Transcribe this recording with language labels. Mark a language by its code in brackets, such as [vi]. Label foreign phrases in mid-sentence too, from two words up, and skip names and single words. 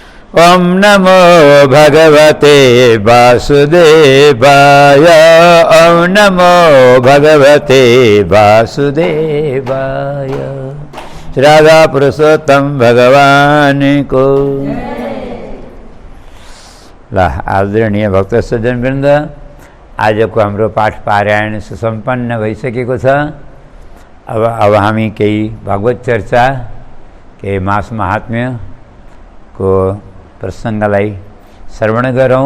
[sa] ओम नमो भगवते वासुदेवाय। ओम नमो भगवते वासुदेवाय। [ne] राधा पुरुषोत्तम भगवान को। ला आदरणीय भक्त सज्जन वृन्द, आजको हाम्रो पाठ पारायण सुसम्पन्न भइसकेको छ। अब हामी केही भगवत चर्चा, केही मास महात्म्यको प्रसङ्गलाई श्रवण गरौँ।